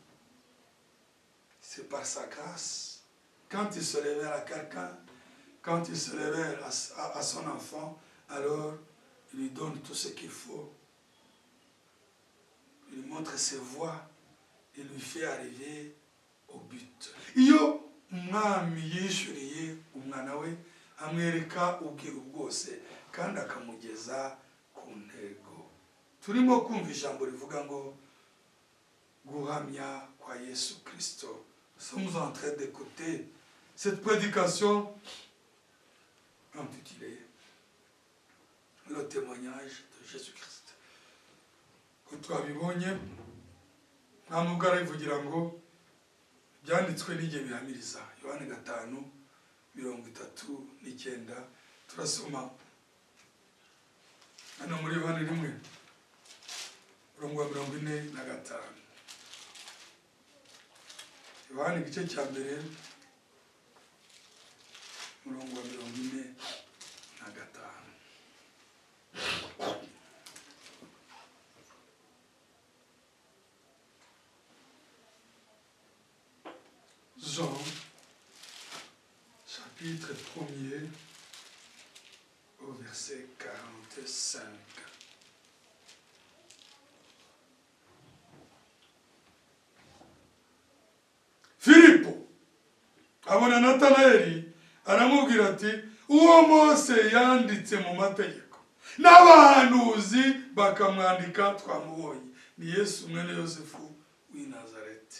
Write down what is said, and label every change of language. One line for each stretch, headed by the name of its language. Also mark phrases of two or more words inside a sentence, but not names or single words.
French: C'est par sa grâce. Quand il se révèle à quelqu'un, quand il se révèle à son enfant, alors il lui donne tout ce qu'il faut. Il lui montre ses voies. Il lui fait arriver au but.
Kinyarwanda: Iyo umwami yishuriye umwana we amwereka ubwiru bwose kandi akamugeza ku ntego. Turimo kumva ijambo rivuga ngo guhamya kwa Yesu Kristo.
French: Nous sommes en train d'écouter cette prédication intitulée Le témoignage de Jésus-Christ.
Kinyarwanda: Ko twabibonye nta mubwo arabivugira ngo byanditswe n'igihe bihamiriza. Yohani 5:39 turasoma hano muri Yohani 1:45. Yohani igice cya mbere 45.
French: Jean, chapitre 1er, au verset 45.
Kinyarwanda: Filipo abona Natanaeli aramubwira ati uwo Mose yanditse mu mategeko n'abahanuzi bakamwandika twamubonye, ni Yesu mwene Yosefu w'i Nazareti.